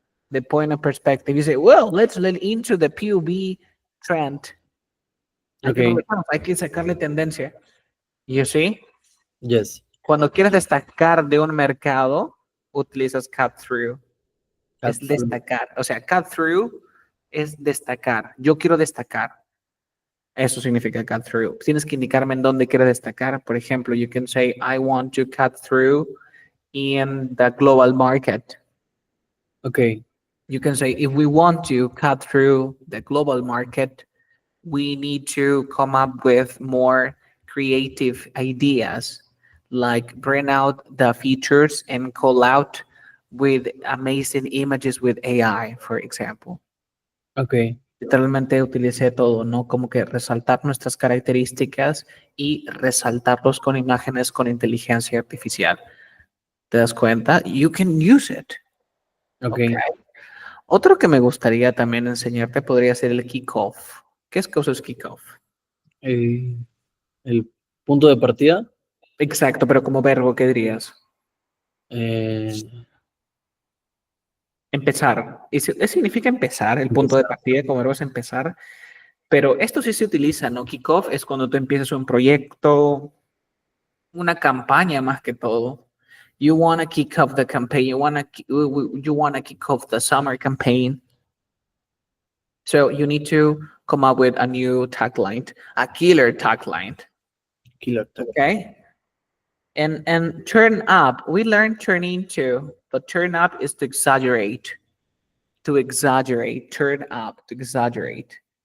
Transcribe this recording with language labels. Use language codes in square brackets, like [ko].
[en] the point of perspective. You say, well, let's lean into the POV trend. [es] Hay que [en] Okay. [es] aprovecharnos, hay que sacarle tendencia. [en] You see? Yes. [es] Cuando quieres destacar de un mercado, utilizas cut through. Es [en] Cut through. [es] destacar. O sea, cut through es destacar. Yo quiero destacar. Eso significa cut through. Tienes que indicarme en dónde quieres destacar. Por ejemplo, [en] you can say, I want to cut through in the global market. Okay. You can say, if we want to cut through the global market, we need to come up with more creative ideas, like bring out the features and call out with amazing images with AI, for example. Okay. [es] Literalmente utilicé todo, ¿no? Como que resaltar nuestras características y resaltarlos con imágenes con inteligencia artificial. ¿Te das cuenta? [en] You can use it. Okay. Okay. [es] Otro que me gustaría también enseñarte podría ser el kickoff. ¿Qué es que es kickoff? Eh, el punto de partida. Exacto, pero como verbo, ¿qué dirías? Eh, Empezar. Y significa empezar, el punto de empezar. partida como verbo es empezar, pero esto sí se utiliza, ¿no? Kickoff es cuando tú empiezas un proyecto, una campaña más que todo. [en] You want to kick off the campaign, you want to kick off the summer campaign. So you need to come up with a new tagline, a killer tagline, Killer tag. okay? And turn up, we learned turn into, but turn up is to exaggerate, turn up, to exaggerate.